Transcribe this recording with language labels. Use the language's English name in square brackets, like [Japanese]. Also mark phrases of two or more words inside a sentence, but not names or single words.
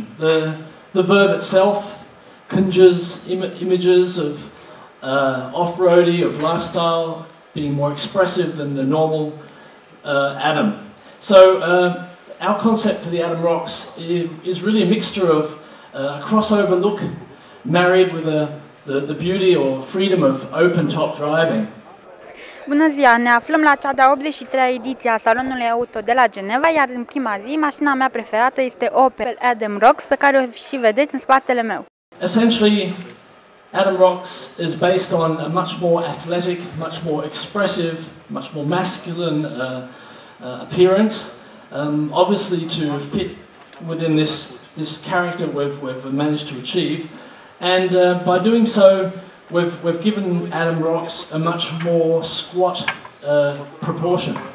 [English] The verb itself conjures images of off-roady, of lifestyle, being more expressive than the normal Adam. So our concept for the Adam Rocks is really a mixture of a crossover look married with the beauty or freedom of open-top driving. [Romanian] Bună ziua! Ne aflăm la cea de-a 83-a ediție a Salonului Auto de la Geneva, iar în prima zi, mașina mea preferată este Opel Adam Rocks, pe care o și vedeți în spatele meu. [English] Essentially, Adam Rocks is based on a much more athletic, much more expressive, much more masculine appearance. Obviously, to fit within this character we've managed to achieve, and by doing so, we've given Adam Rocks a much more squat proportion.